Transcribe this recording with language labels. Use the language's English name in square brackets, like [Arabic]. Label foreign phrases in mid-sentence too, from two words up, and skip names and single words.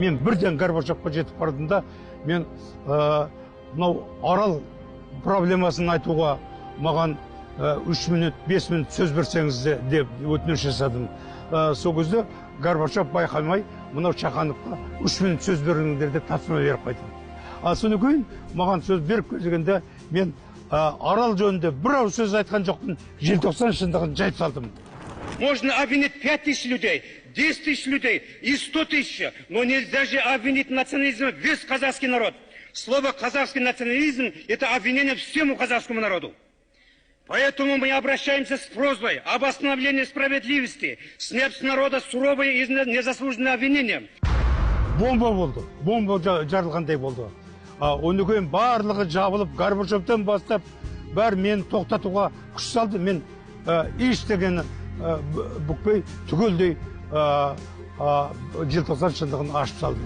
[Kazakh] Мен бірден Горбачевқа жетіп бардым да, мен мынау Арал проблемасын айтуға маған 3 минут, 5 минут сөз берсеңіз деп өтініш жасадым. Сол кезде Горбачев байқамай, мынау Чахановқа 3 минут сөз беріңдер деп тапсырма беріп қайтты. Содан кейін маған сөз беріп келгенде мен Арал жөнінде бір ауыз сөз айтқан жоқпын, желтоқсан шындығын жайып салдым. [Russian] Можно обвинить 5000 людей, 10 000 людей и 100 000, но нельзя же обвинить национализмом весь казахский народ. Слово «казахский национализм» – это обвинение всему казахскому народу. Поэтому мы обращаемся с просьбой об остановлении справедливости, снять с народа суровые и незаслуженные обвинения. [Kazakh] Бомба болды, бомба жарылғандай болды. Оны кейін барлығы жабылып, Горбачевтен бастап, бәрі мені тоқтатуға күш салды. Мен ештеңені бүкпей түгелдей желтоқсан шындығын ашып салдым.